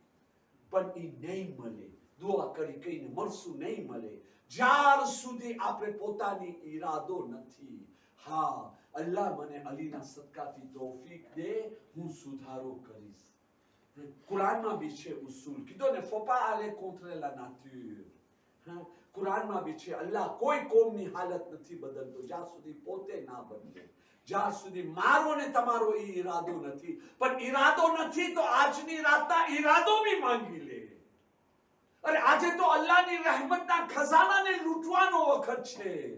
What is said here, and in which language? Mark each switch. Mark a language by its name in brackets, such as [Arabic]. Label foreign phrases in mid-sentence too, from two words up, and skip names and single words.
[Gujarati] પણ એ નહીં મળે, દુઆ કરી કહીને મળશું નહીં મળે જ્યાર સુધી આપણે પોતાની ઈરાદો નથી. હા, અલ્લાહ મને અલીના સદકાથી તૌફીક દે, હું સુધારો કરીશ. કુરાનમાં બી છે ઉસૂલ, કીધો ને [French] faut pas aller contre la nature. [Gujarati] કુરાનમાં બી છે, અલ્લાહ કોઈ કોમની હાલત નથી બદલતો જ્યાં સુધી પોતે ના બદલે, જ્યાં સુધી મારો ને તમારો એ ઈરાદો નથી. પણ ઈરાદો નથી તો આજની રાતના ઈરાદો બી માંગી લે. અરે આજે તો અલ્લાહની રહેમતના ખજાનાને લૂંટવાનો વખત છે.